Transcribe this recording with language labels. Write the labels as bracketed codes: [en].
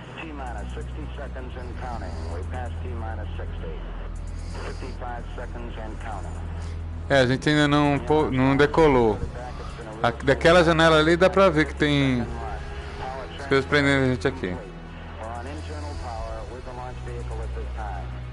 [en] T-minus 60 seconds and counting. We passed T-minus 60. 55 seconds and counting. [pt] É, a gente ainda não decolou. Daquela janela ali dá pra ver que tem as coisas prendendo a gente aqui. [en] We're on internal power with the launch vehicle at this time.